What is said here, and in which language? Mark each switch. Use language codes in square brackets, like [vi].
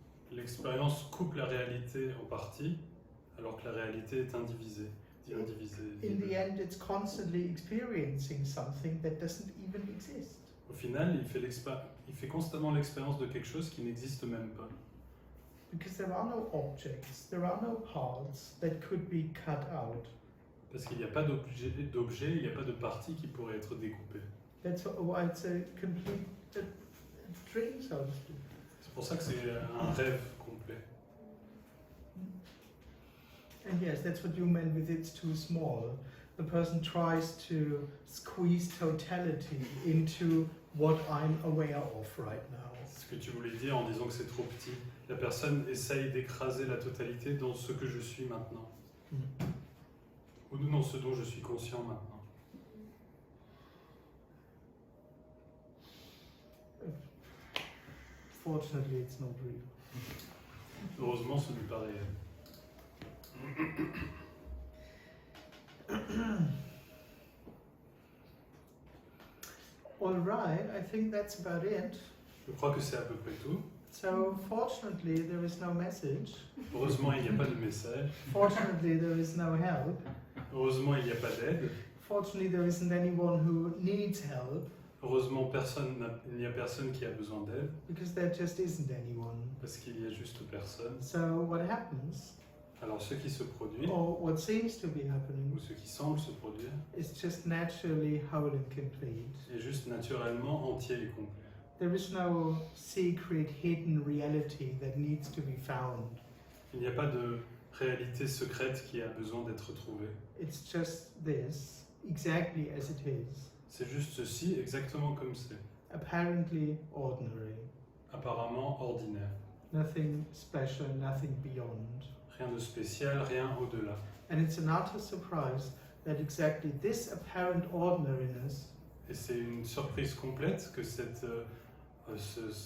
[fr] L'expérience coupe la réalité en partie, alors que la réalité est indivisée. [en] In the end, it's constantly experiencing something that doesn't even exist. [fr] Au final, il fait constamment l'expérience de quelque chose qui n'existe même pas. [en] Because there are no objects, there are no parts that could be cut out. [fr] Parce qu'il n'y a pas d'objet, il n'y a pas de partie qui pourrait être découpée. [en] That's why it's a complete dream, so to speak. [fr] C'est pour ça que c'est un rêve complet. [en] And yes, that's what you meant with it's too small. the person tries to squeeze totality into what I'm aware of right now. [fr] Ce que tu voulais dire en disant que c'est trop petit. La personne essaye d'écraser la totalité dans ce que je suis maintenant. Ou dans ce dont je suis conscient maintenant. [en] Fortunately, it's not real. [fr] Heureusement, ce n'est pas réel. [en] All right, I think that's about it. [fr] Je crois que c'est à peu près tout. [en] So, fortunately, there is no message. [fr] Heureusement, il n'y a pas de message. [en] Fortunately, there is no help. [fr] Heureusement, il n'y a pas d'aide. [en] Fortunately, there isn't anyone who needs help, [fr] Heureusement, il n'y a personne qui a besoin d'aide, [en] because there just isn't anyone. [fr] parce qu'il n'y a juste personne. [en] So, what happens, [fr] Alors, ce qui se produit, [en] or what seems to be happening, [fr] ou ce qui semble se produire, [en] is just naturally whole and complete. [fr] est juste naturellement entier et complet. [en] There is no secret, hidden reality that needs to be found. [fr] Il n'y a pas de réalité secrète qui a besoin d'être trouvée. [en] It's just this, exactly as it is, [fr] C'est juste ceci, exactement comme c'est. [en] apparently ordinary. [fr] Apparemment ordinaire. [en] Nothing special, nothing beyond. [fr] Rien de spécial, rien au-delà. [en] And it's an utter surprise that exactly this apparent ordinariness [fr] Et c'est une surprise complète que cette ce